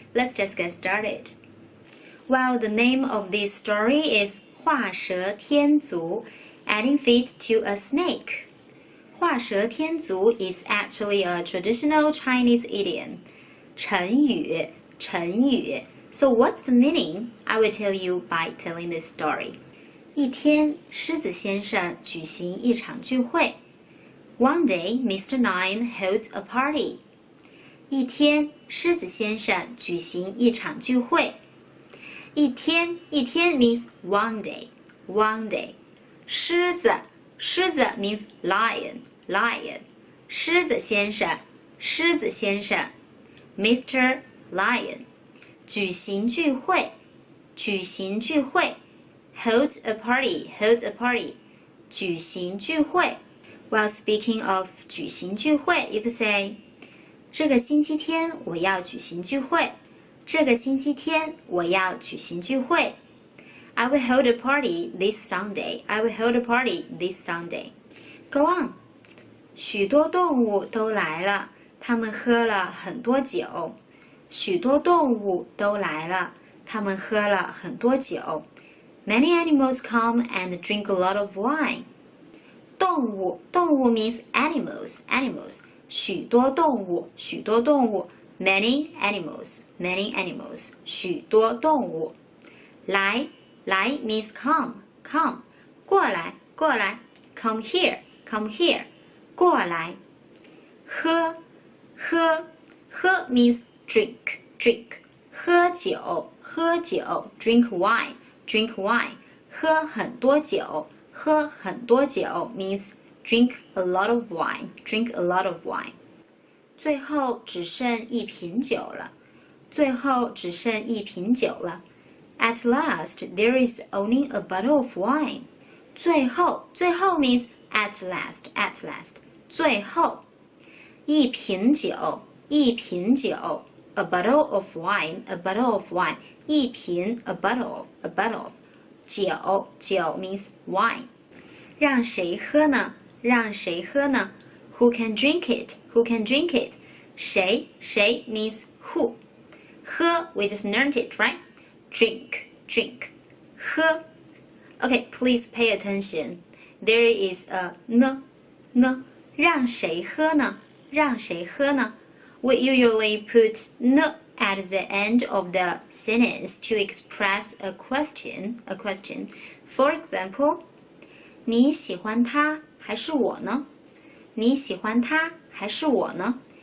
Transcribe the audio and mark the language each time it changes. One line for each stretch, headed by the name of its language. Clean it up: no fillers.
English: Let's just get started. Well, the name of this story is 画蛇添足, adding feet to a snake. 画蛇添足 is actually a traditional Chinese idiom.
Chinese: 成语, 成语.
English: So what's the meaning? I will tell you by telling this story.
Chinese: 一天，狮子先生举行一场聚会。
English: One day, Mr. Lion holds a party.
Chinese: 一天，狮子先生举行一场聚会。一天，一天
English: means one day, one day.
Chinese: 狮子，狮子
English: means lion, lion.
Chinese: 狮子先生，狮子先生 Mr. Lion. 举行聚会，举行聚会。
English: Hold a party, hold a party.
Chinese: 举行聚会。
English: While speaking of 举行聚会, you could say,
Chinese: 这个星期天我要举行聚会。这个星期天我要举行聚会。
English: I will hold a party this Sunday. I will hold a party this Sunday. Go on.
Chinese: 许多动物都来了，它们喝了很多酒。许多动物都来了，它们喝了很多酒。
English: Many animals come and drink a lot of wine.
Chinese: 动物，动物
English: means animals, animals.
Chinese: 许多动物，许多动物
English: many animals, many animals.
Chinese: 许多动物。来，来
English: means come, come.
Chinese: 过来，过来
English: come here, come here.
Chinese: 过来。喝，喝，喝
English: means drink, drink.
Chinese: 喝酒，喝酒
English: drink wine, drink wine.
Chinese: 喝很多酒，喝很多酒
English: means drink a lot of wine, drink a lot of wine.
Chinese: 最后只剩一瓶酒了，最后只剩一瓶酒了。
English: At last, there is only a bottle of wine.
Chinese: 最后，最后
English: means at last, at last.
Chinese: 最后，一瓶酒，一瓶酒。
English: A bottle of wine, a bottle of wine.
Chinese: 一瓶
English: a bottle of, a bottle of.
Chinese: 酒，酒
English: means wine.
Chinese: 让谁喝呢？让谁喝呢？
English: Who can drink it? Who can drink it?
Chinese: 谁，谁
English: means who. 喝 we just learned it, right? Drink, drink. 喝 Okay, please pay attention. There is a n.
Chinese: 让谁喝呢？让谁喝呢？
English: We usually put n at the end of the sentence to express a question, a question. For example,
Chinese: 你喜欢他还是我呢？
English: 你喜欢他还是我呢？